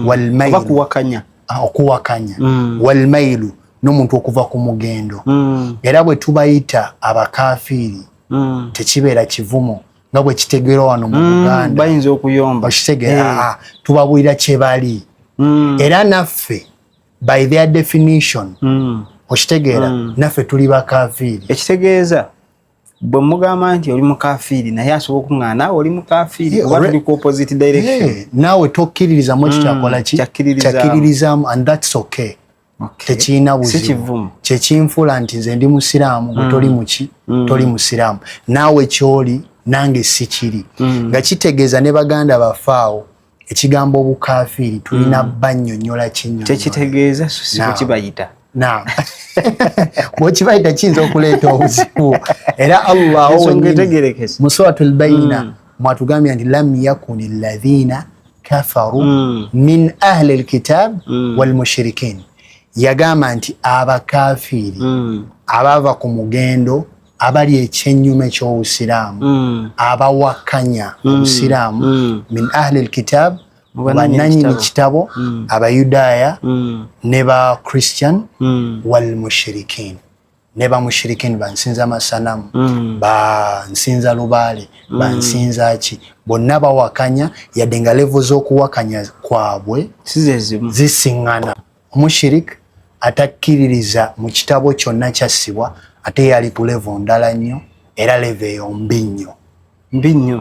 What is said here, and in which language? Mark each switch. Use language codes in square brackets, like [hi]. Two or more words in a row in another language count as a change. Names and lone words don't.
[lg] okuwakanya walmailu n'omuntu okuva ku mugendo era bwe tubayita abakafiiri tekibeera kivumo nga bwe kitegeerwa wano mu Buganda bayinza okuyomba okitegeera tubabuulira kye bali era naffe [en] by their definition [lg] okitegeera naffe tuli bakafiiri ekitegeeza bwe mugamba nti oli mukafiiri naye asobola okuŋŋaana naawe oli mukafiiri oba tuli ku [en] opposite direction [lg] naawe tokkiririzamu ekitakola kyakkiririzaamu [en] and that's okay [lg] tekiina buzibu kyekinfuula nti nze ndi musiraamu gwe toli muki toli musiraamu naawe kyoli nange si kiri nga kitegeeza ne baganda bafaawo ekigambo obukafiiri tulina bannyonnyola kinnyonnyola tekitegeeza so kibayita naam bwekibayita kiyinza okuleeta obuzibu era Allah mu suratul Bayina mwatugambye nti [ar] لم يكن الذين كفروا من أهل الكتاب والمشركين [lg] yagamba nti abakafiiri abava ku mugendo abali ekyennyume ky'obusiraamu abawakanya obusiraamu [ar] من أهل الكتاب [lg] bannannyini kitabo abayudaaya ne ba Christian [ar] والمشركين [lg] ne ba mushrikin bansinza amasanamu bansinza lubaale bansinza ki bonna bawakanya yadde nga levo z'okuwakanya kwabwe zisiŋŋana. Omushirik atakkiririza mu kitabo kyonna kyassibwa ate yali ku levo ndala nnyo era levo eyo mbi nnyo.